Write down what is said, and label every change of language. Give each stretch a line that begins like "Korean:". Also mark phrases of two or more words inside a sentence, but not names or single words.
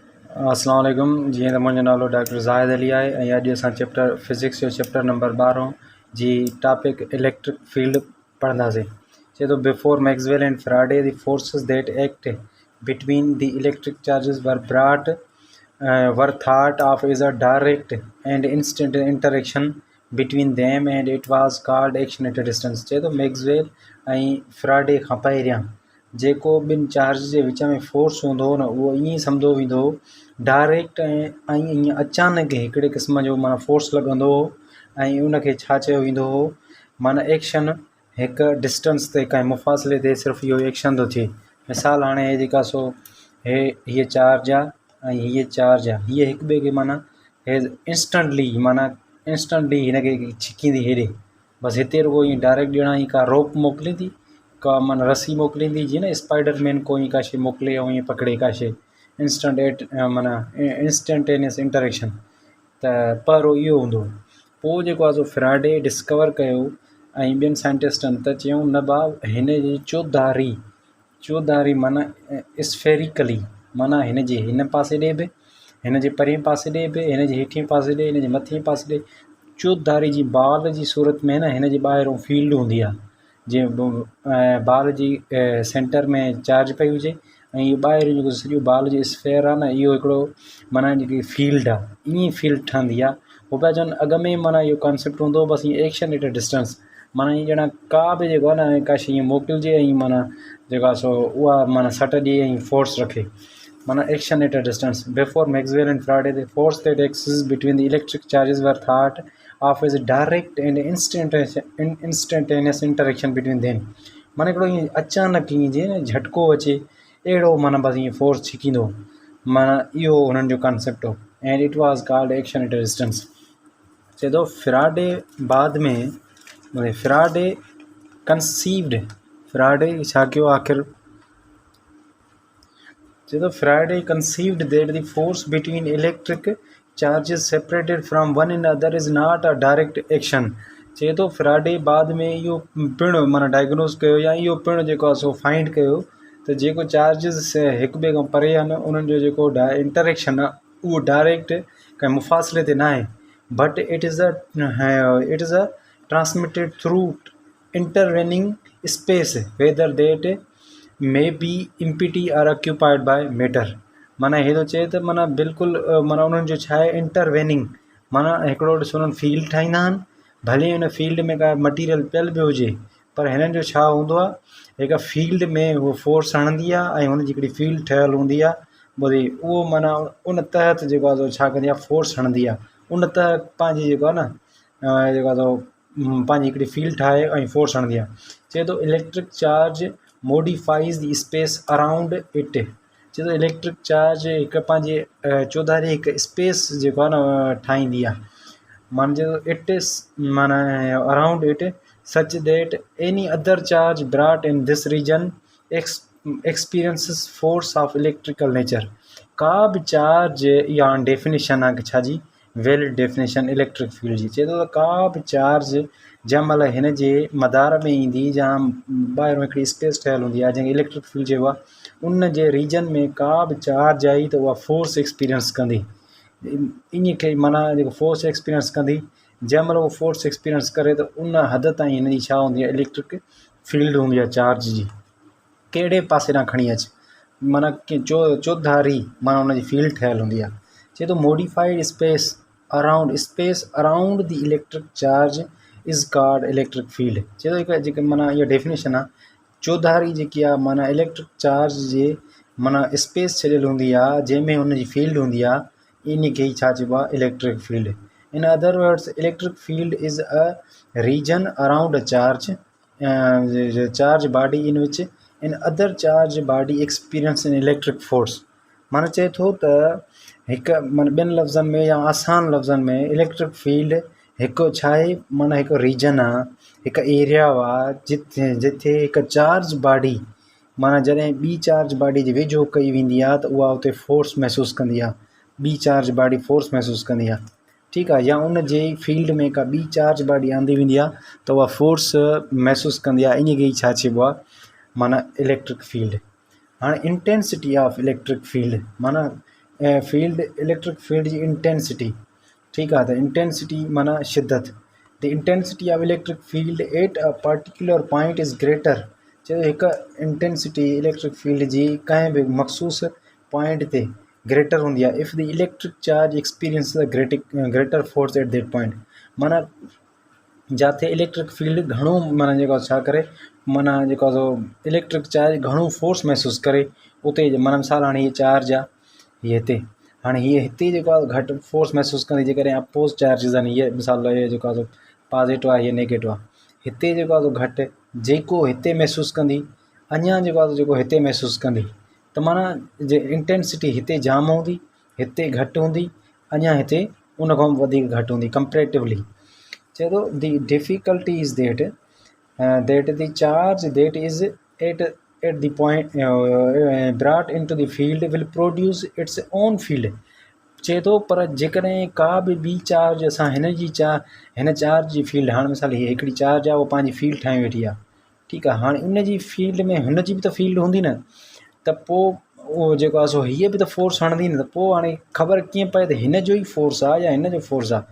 Arabic: السلام عليكم.
Sindhi: जीअं त मुंहिंजो नालो डॉक्टर ज़ाहिद अली आहे ऐं अॼु असां
English: chapter physics
Sindhi: जो
English: chapter number 12
Sindhi: जी
English: topic electric field
Sindhi: पढ़ंदासीं। चए थो
English: before Maxwell and Faraday the forces that act between the electric charges were thought of as a direct and instant interaction between them and it was called action at a distance।
Sindhi: चए थो मैक्सवेल ऐं फ्राडे खां पहिरियां जेको ॿिनि चार्ज जे विच में फोर्स हूंदो हो न उहो ईअं सम्झो वेंदो हो डायरेक्ट ऐं ईअं अचानक हिकिड़े क़िस्म जो माना फोर्स लॻंदो हो ऐं उनखे छा चयो वेंदो हो माना एक्शन हिकु डिस्टेंस ते कंहिं मुफ़ासिले ते सिर्फ़ु इहो एक्शन थो थिए। मिसाल हाणे हे जेका सो हीअ चार्ज आहे ऐं हीअ चार्ज आहे, हीअ हिक ॿिए खे माना हे इंस्टेंटली हिनखे छिकींदी हेॾे, बसि हिते रुॻो ईअं डायरेक्ट ॼणा ई का रोप मोकिलींदी, का माना रसी मोकिलींदी, जीअं न स्पाइडरमैन कोई का शइ मोकिले ऐं ईअं पकिड़े का शइ
English: instantaneous interaction.
Sindhi: त पहिरों इहो हूंदो। पोइ जेको आहे सो फ्राडे डिस्कवर कयो ऐं ॿियनि साइंटिस्टनि त चयूं न भाउ हिन जी चौधारी माना स्फेरिकली माना हिन जे हिन पासे ॾे बि, हिन जे परिएं पासे ॾे बि, हिन जे हेठिएं पासे ॾे, हिन जे मथे पासे ॾे, चौधारी जी बॉल जी सूरत में न हिन जे ॿाहिरों फील्ड हूंदी आहे। जीअं बॉल जी सेंटर में चार्ज पई हुजे ऐं इहो ॿाहिरि जेको सॼो बॉल जो स्फेयर आहे न इहो हिकिड़ो माना जेकी फील्ड आहे, ईअं फील्ड ठहंदी आहे। उहो पिया चवनि अॻ में माना इहो कॉन्सेप्ट हूंदो बसि ईअं
English: action at a distance,
Sindhi: माना ईअं ॼणा का बि जेको आहे न का शइ ईअं मोकिलिजे ऐं माना जेका आहे सो उहा माना सट ॾिए ऐं फोर्स रखे, माना
English: action at a distance. before Maxwell and Faraday the force that exist between the electric charges were thought of as direct and instantaneous interaction between them.
Sindhi: माना हिकिड़ो ईअं अचानक ईअं जीअं न झटको अचे अहिड़ो माना बसि ईअं फोर्स छिकींदो, माना इहो हुननि जो कॉन्सेप्ट हो
English: and it was called action at a distance.
Sindhi: चए थो फ्राडे बाद में फ्राडे छा कयो आख़िर, चए थो
English: Faraday conceived that the force between electric charges separated from one another is not a direct action.
Sindhi: चए थो फ्राडे बाद में इहो पिणु माना डायग्नोस कयो या इहो पिणु जेको आहे सो फाइंड कयो त जेको चार्जिस हिक ॿिए खां परे आहिनि उन्हनि जो जेको इंटरेक्शन आहे उहो डायरेक्ट कंहिं मुफ़ासिले ते न आहे,
English: but it is a transmitted through intervening space whether that may be empty or occupied by matter.
Sindhi: माना हे थो चए त माना बिल्कुलु माना उन्हनि जो छा आहे इंटरवेनिंग, माना हिकिड़ो ॾिसो उन्हनि फील्ड ठाहींदा आहिनि, भले हुन फील्ड में का मटीरियल पियल बि हुजे पर हिननि जो छा हूंदो आहे हिकु फील्ड में उहो फोर्स हणंदी आहे ऐं हुनजी हिकिड़ी फील्ड ठहियलु हूंदी आहे, ॿुधी उहो माना उन तहत जेको आहे छा कंदी आहे फोर्स हणंदी आहे, उन तहत पंहिंजी जेको आहे न जेको आहे पंहिंजी हिकिड़ी फील्ड ठाहे ऐं फोर्स हणंदी आहे। चए थो
English: electric charge modifies the space around it.
Sindhi: चए थो
English: electric charge
Sindhi: हिकु पंहिंजे चौधारी हिकु स्पेस जेको आहे न ठाहींदी आहे, माना चए
English: it is
Sindhi: माना
English: around it such that any other charge brought in this region experiences force of electrical nature.
Sindhi: का बि चार्ज या डेफिनेशन आहे छा जी
English: valid definition electric field
Sindhi: जी। चए थो त का बि चार्ज जंहिं महिल हिन जे मदार में ईंदी जा ॿाहिरों हिकिड़ी स्पेस ठहियलु हूंदी आहे जंहिंखे
English: electric field
Sindhi: चइबो आहे, उन जे रीजन में का बि चार्ज आई त उहा
English: force experience
Sindhi: कंदी, इन खे माना जेको
English: force experience
Sindhi: कंदी जंहिं महिल उहो
English: force experience
Sindhi: करे त उन हद ताईं हिन जी छा हूंदी आहे
English: electric field
Sindhi: हूंदी आहे चार्ज जी, कहिड़े पासे खां खणी अच माना कि चौधारी माना हुनजी फील्ड ठहियलु हूंदी आहे। चए थो
English: modified space around the electric charge is called electric field.
Sindhi: चए थो हिकु जेके माना इहा डेफिनेशन आहे चौधारी जेकी आहे माना
English: electric charge
Sindhi: जे माना स्पेस छॾियलु हूंदी आहे जंहिंमें हुनजी फील्ड हूंदी आहे, इन खे ई छा चइबो आहे
English: electric field. in other words electric field is a region around a charge body in which in other charge body experience in electric force.
Sindhi: माना चए थो त हिकु माना ॿियनि लफ़्ज़नि में या आसान लफ़्ज़नि में
English: electric field
Sindhi: हिकु छा आहे माना हिकु रीजन आहे, हिकु एरिया आहे जिथे हिकु
English: charge body
Sindhi: माना जॾहिं ॿी
English: charge body
Sindhi: जे वेझो कई वेंदी आहे त उहा उते फोर्स महसूसु कंदी आहे, ॿी
English: charge body force
Sindhi: महसूसु कंदी आहे, ठीकु आहे, या उन जे फील्ड में का ॿी
English: charge body
Sindhi: आंदी वेंदी आहे त उहा फोर्स महसूसु कंदी आहे, इन खे ई छा चइबो आहे माना
English: electric field.
Sindhi: हाणे
English: intensity of electric field
Sindhi: माना
English: field electric field
Sindhi: जी इंटेंसिटी, ठीकु आहे। त इंटेंसिटी माना शिद्दत,
English: the intensity of electric field at a particular point is greater.
Sindhi: चयो हिकु
English: intensity electric field
Sindhi: जी कंहिं बि मखसूस पॉइंट ते ग्रेटर हूंदी आहे
English: if the electric charge experience the greater force at that point.
Sindhi: माना जिथे
English: electric field
Sindhi: घणो माना जेको छा करे, माना जेको आहे सो
English: electric charge
Sindhi: घणो फोर्स महसूसु करे उते माना मिसाल हाणे हीअ चार्ज आहे, हीअ हिते, हाणे हीअ हिते जेको आहे घटि फोर्स महसूसु कंदी, जेकॾहिं
English: oppose charges
Sindhi: आहिनि, हीअ मिसाल इहो जेको आहे सो पॉज़िटिव आहे, हीअ नेगेटिव आहे, हिते जेको आहे सो घटि, जेको हिते महसूसु कंदी अञा जेको आहे जेको हिते महसूसु कंदी, त माना जे इंटेंसिटी हिते जाम हूंदी, हिते घटि हूंदी, अञा हिते उन खां वधीक घटि हूंदी कंपेरेटिवली। चए थो
English: the difficulty is that the charge that is at the point brought into the field will produce its own field.
Sindhi: चए थो पर जेकॾहिं का बि ॿी चार्ज असां हिन चार्ज जी फील्ड, हाणे मिसाल हीअ हिकिड़ी चार्ज आहे, उहा पंहिंजी फील्ड ठाहे वेठी आहे, ठीकु आहे। हाणे उन जी फील्ड में हुन जी बि त फील्ड हूंदी न, त पोइ उहो जेको आहे सो हीअ बि त फोर्स हणंदी न, त पोइ हाणे ख़बर कीअं पए त हिन जो ई फोर्स आहे या हिन जो फोर्स आहे।